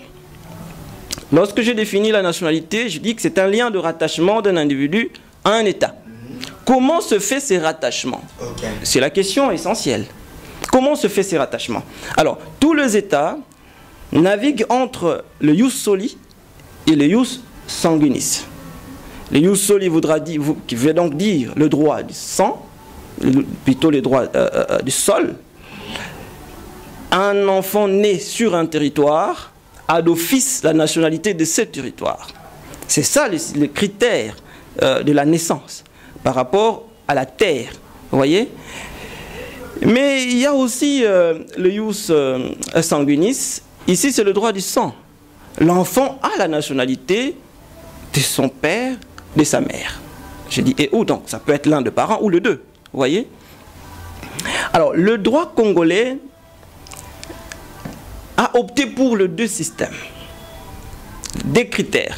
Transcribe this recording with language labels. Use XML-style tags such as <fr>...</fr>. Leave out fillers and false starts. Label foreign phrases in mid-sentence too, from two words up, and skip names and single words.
<fr>Lorsque je définis la nationalité, je dis que c'est un lien de rattachement d'un individu à un État. Comment se fait ces rattachements? C'est la question essentielle. Comment se fait ces rattachements? Alors, tous les États naviguent entre le</fr> <la>ius soli</la> <fr>et le</fr> <la>ius sanguinis.</la> <fr>Le</fr> <la>ius soli</la> <fr>qui veut donc dire le droit du sang, plutôt le droit du sol. Un enfant né sur un territoire a d'office la nationalité de ce territoire. C'est ça le critère de la naissance par rapport à la terre. Vous voyez? Mais il y a aussi le</fr> <la>ius sanguinis.</la> <fr>Ici, c'est le droit du sang. L'enfant a la nationalité de son père, de sa mère. Je dis et où donc? Ça peut être l'un des parents ou les deux. Vous voyez? Alors, le droit congolais a opté pour les deux systèmes, des critères.</fr>